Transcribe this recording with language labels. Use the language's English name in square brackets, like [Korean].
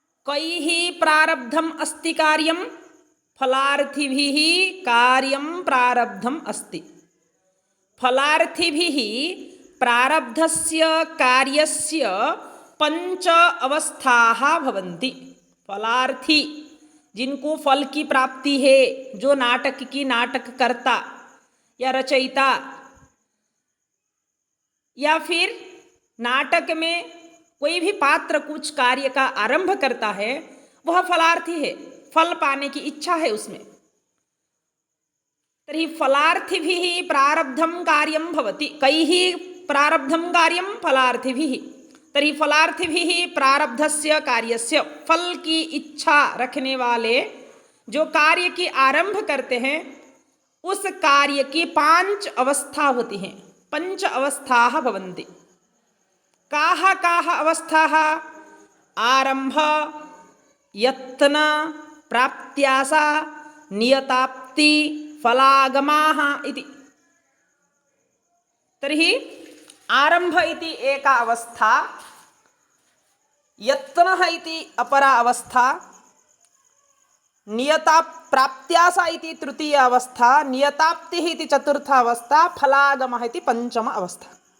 [Sanskrit] कैः प्रारब्धम् अस्ति कार्यं? फलार्थिभिः कार्यं प्रारब्धम् अस्ति। फलार्थिभिः प्रारब्धस्य कार्यस्य 5 अवस्थाः भवन्ति। [Hindi] फलार्थी, जिनको फल की प्राप्ति है, जो नाटक की नाटककर्ता या रचयिता या फिर नाटक में कोई भी पात्र कुछ कार्य का आरंभ करता है, वह फलार्थी है, फल पाने की इच्छा है उसमें। [Sanskrit] तर्हि फलार्थिभिः प्रारब्धं कार्यं भवति। कैः प्रारब्धं कार्यं? फलार्थिभिः। तर्हि फलार्थिभिः प्रारब्धस्य कार्यस्य, [Hindi] फल की इच्छा रखने वाले जो कार्य की आरंभ करते हैं, उस कार्य की 5 अवस्था होती हैं, [Sanskrit] 5 अवस्थाः भवन्ति। काः काः अवस्थाः? आरम्भ यत्न प्राप्त्यासा नियताप्ति फलागमाः इति। तर्हि आरम्भ इति एका अवस्था, यत्नः इति अपरा अवस्था, नियताप्त्यासा इति तृतीया अवस्था, नियताप्तिः इति चतुर्था अवस्था, फलागमः इति पञ्चम अवस्था।